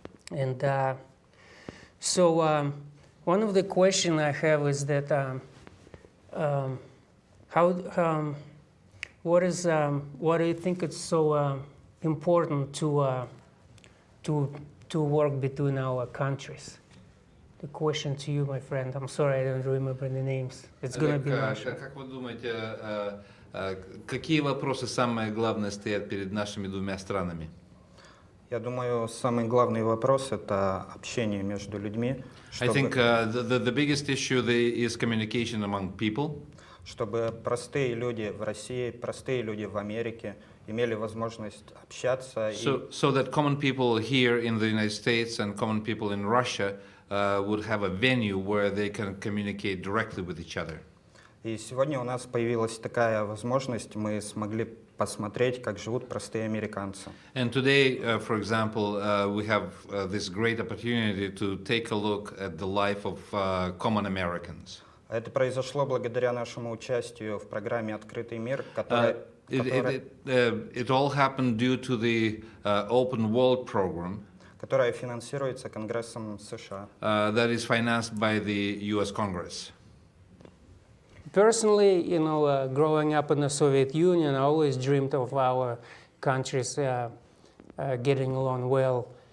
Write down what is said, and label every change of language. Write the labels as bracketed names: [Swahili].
[English] And so one of the questions I have is that why do you think it's so important to work between our countries? The question to you, my friend. I'm sorry, I don't remember the names. It's going to be Russian. [Russian] Как вы думаете, какие вопросы самые главные стоят перед нашими двумя странами? Я думаю, самый главный вопрос – это общение между людьми. [English] I think the biggest issue is communication among people. [Russian] Чтобы простые люди в России, простые люди в Америке имели возможность общаться. [English] So that common people here in the United States and common people in Russia would have a venue where they can communicate directly with each other. [Russian] И сегодня у нас появилась такая возможность, мы смогли посмотреть, как живут простые американцы. [English] And today, for example, we have this great opportunity to take a look at the life of common Americans. [Russian] Это произошло благодаря нашему участию в программе «Открытый мир», которая... [English] It all happened due to the Open World program, [Russian] которая финансируется Конгрессом США. [English] That is financed by the U.S. Congress. personally, you know, growing up in the Soviet Union, I always dreamed of our countries getting along well.